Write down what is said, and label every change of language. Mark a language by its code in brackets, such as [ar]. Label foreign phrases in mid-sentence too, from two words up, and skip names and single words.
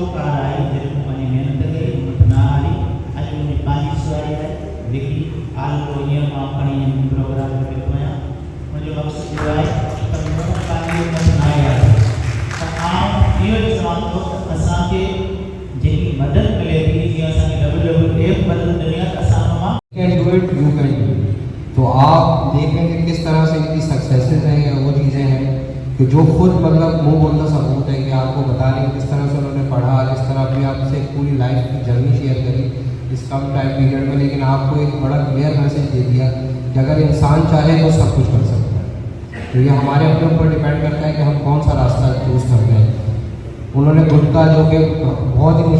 [sd] कार आई जॾहिं मूं पंहिंजी महिनत कई मूं वटि न हली अॼु मुंहिंजी पंहिंजी सवारी आहे जेकी आलो हींअर मां खणी प्रोग्राम में वेठो आहियां मुंहिंजो मक़सदु इहो आहे त मूं पंहिंजी वटि न आया त आउं इहो बि चवां थो त असांखे जेकी मदद मिले थी जीअं असांखे WWF मदद मिली आहे त असां उन मां [en] can do it you can do it [hi] तो आप देखेंगे किस तरह से इनकी सक्सेसेस हैं या वो चीज़ें हैं कि जो खुद मतलब मुँह बोलना सबूत है कि आपको बता रहे हैं किस तरह से उन्होंने पढ़ा किस तरह अपनी आपसे पूरी लाइफ की जर्नी शेयर करी इस कम [en] time period [hi] में लेकिन आपको एक बड़ा [en] clear message [hi] दे दिया कि अगर इंसान चाहे तो सब कुछ कर सकता है तो ये हमारे अपने ऊपर डिपेंड करता है कि हम कौन सा रास्ता चूज़ करते हैं उन्होंने गुटखा जो कि बहुत ही